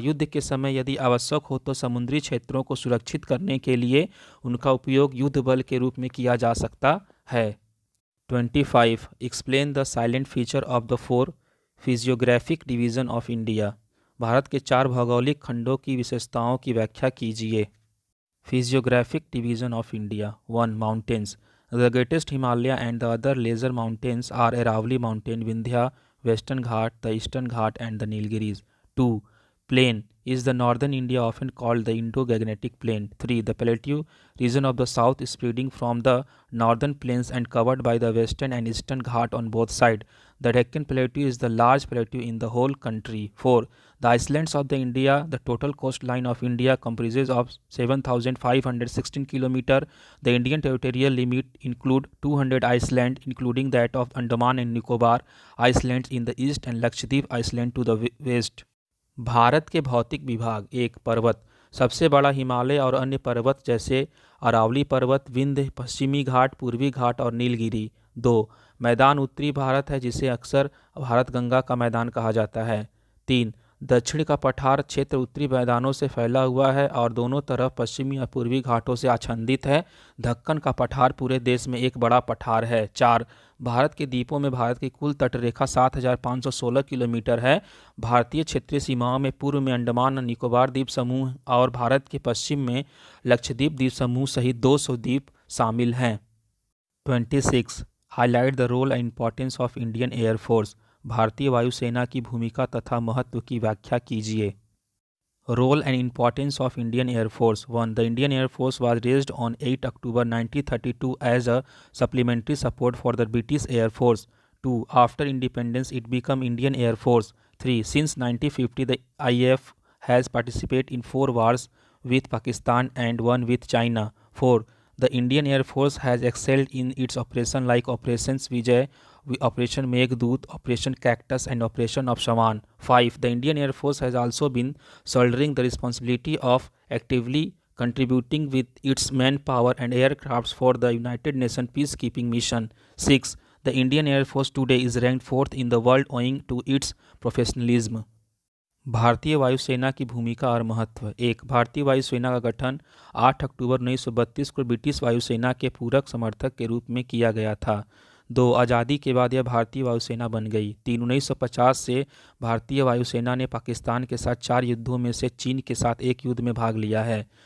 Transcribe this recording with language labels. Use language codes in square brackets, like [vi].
[hi] युद्ध के समय यदि आवश्यक हो तो समुद्री क्षेत्रों को सुरक्षित करने के लिए उनका उपयोग युद्ध बल के रूप में किया जा सकता है। 25. [en] Explain the silent feature of the 4 physiographic division of India. [hi] Bharat के 4 भौगोलिक खंडों की विशेषताओं की व्याख्या कीजिए। [en] Physiographic division of India. 1. Mountains. The greatest Himalaya and the other lesser mountains are Aravalli Mountain, Vindhya, Western Ghat, the Eastern Ghat and the Nilgiris. 2. Plain is the northern India often called the Indo-Gangetic Plain. 3. The plateau region of the south is spreading from the northern plains and covered by the western and eastern Ghat on both sides. The Deccan Plateau is the large plateau in the whole country. 4. The islands of the India, the total coastline of India comprises of 7,516 km. The Indian territorial limit include 200 islands, including that of Andaman and Nicobar Islands in the east and Lakshadweep Island to the west. [hi] Bharat के भौतिक विभाग। 1. पर्वत। सबसे बड़ा हिमालय और अन्य पर्वत जैसे अरावली पर्वत, विंध्य, पश्चिमी घाट, पूर्वी घाट और नीलगिरी। 2 मैदान उत्तरी भारत है जिसे अक्सर भारत गंगा का मैदान कहा जाता है। 3 दक्षिण का पठार क्षेत्र उत्तरी मैदानों से फैला हुआ है और दोनों तरफ पश्चिमी और पूर्वी घाटों से आच्छादित है। दक्कन का पठार पूरे देश में एक बड़ा पठार है। 4 भारत के द्वीपों में भारत की कुल तटरेखा 7,516 किलोमीटर है। भारतीय क्षेत्रीय सीमाओं में पूर्व में अंडमान और निकोबार द्वीप समूह और भारत के पश्चिम में लक्षद्वीप द्वीप समूह सहित 200 द्वीप शामिल हैं। [en] 26 highlight the role and importance of Indian air force. [hi] भारतीय वायुसेना की भूमिका तथा महत्व की व्याख्या कीजिए। [en] Role and importance of Indian Air Force. 1. The Indian Air Force was raised on 8 October 1932 as a supplementary support for the British Air Force. 2. After independence, it became Indian Air Force. 3. Since 1950, the IAF has participated in 4 wars with Pakistan and 1 with China. 4. The Indian Air Force has excelled in its operation like Operations Vijay, Operation Meghdoot, Operation Cactus and Operation Upshaman. 5. The Indian Air Force has also been shouldering the responsibility of actively contributing with its manpower and aircrafts for the United Nations peacekeeping mission. 6. The Indian Air Force today is ranked 4th in the world owing to its professionalism. [hi] भारतीय वायुसेना की भूमिका और महत्व। 1. भारतीय वायुसेना का गठन 8 अक्टूबर 1932 को ब्रिटिश वायुसेना के पूरक समर्थक के रूप में किया गया था। 2. आज़ादी के बाद यह भारतीय वायुसेना बन गई। 3. 1950 से भारतीय वायुसेना ने पाकिस्तान के साथ 4 युद्धों में से चीन के साथ एक युद्ध में भाग लिया है।